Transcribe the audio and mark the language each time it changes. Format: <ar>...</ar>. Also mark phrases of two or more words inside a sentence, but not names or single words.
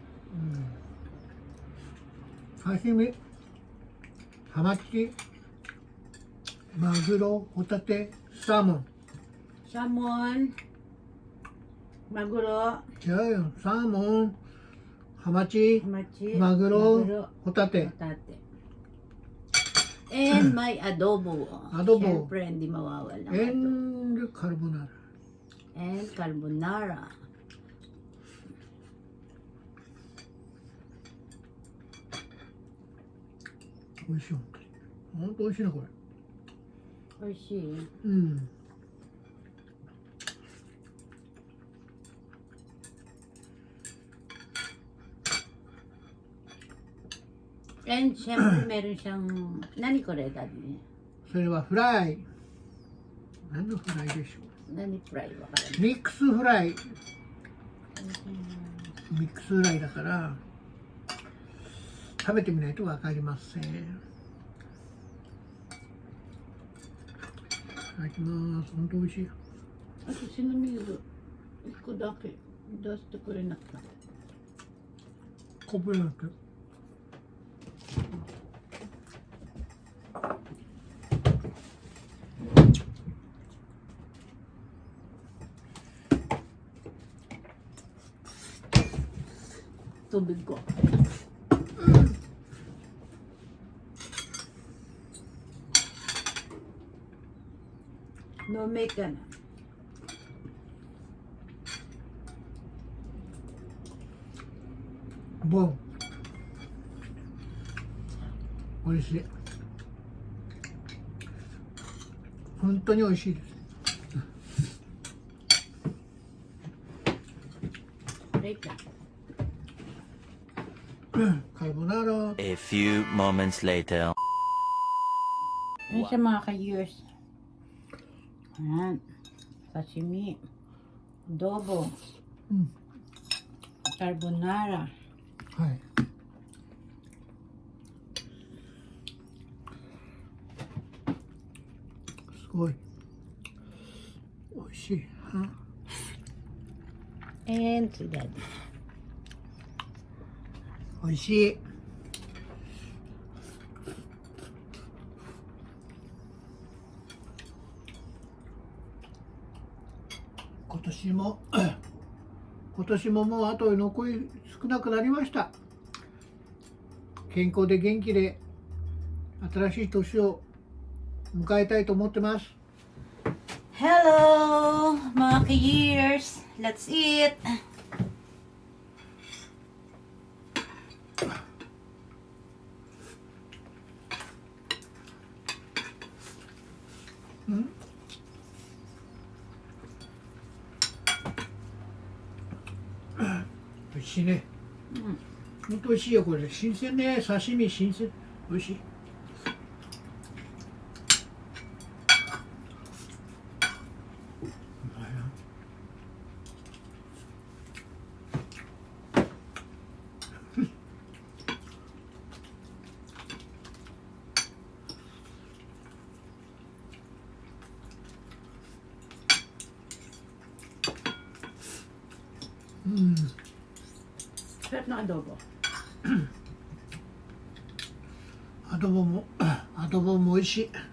<ja>刺身、ハマチ、マグロ、ホタテ、サーモン。サーモン。マグロ。違うよ。サーモン、ハマチ、ハマチ。マグロ、ホタテ。</ja> <tl>ホタテ。And may adobo. Adobo. Siyempre, hindi mawawala.</tl> <en>And carbonara. And carbonara.</en> <ja>美味しい、本当に。本当美味しいな、これ。美味しい。うん。</ja> <tl>And siyempre, meron siyang, nani ko rin, Daddy?</tl> <ja>それはフライ。何のフライでしょう。</ja> <tl>Nani fry ba ka?</tl> <ja>ミックスフライ。ミックスフライだから食べてみないとわかりません。いただきます。本当美味しい。私の水、一個だけ出してくれなかった。コップになってる。</ja> <tl>Tubig ko. No make ka na.</tl> <ja>ボン。美味しい。本当に美味しいです。</ja> <tl>Break na.</tl> <ja>カルボナーラ。</ja> <en>A few moments later.</en> <tl>Ano siya mga ka-years? Ayan. Sashimi. Adobo. Carbonara.</tl> <ja>はい。すごい。美味しい。</ja> <en>And to Daddy.</en> <ja>美味しい。今年ももうあと残り少なくなりました。健康で元気で新しい年を迎えたいと思ってます。</ja> <en>Hello,</en> <tl>mga ka-years.</tl> <en>Let's eat. Hmm?</en> <ja>美味しいね。本当美味しいよこれ。新鮮ね。刺身新鮮。美味しい。</ja> <tl>Sarap ng adobo.</tl> <ja>アドボも美味しい。</ja>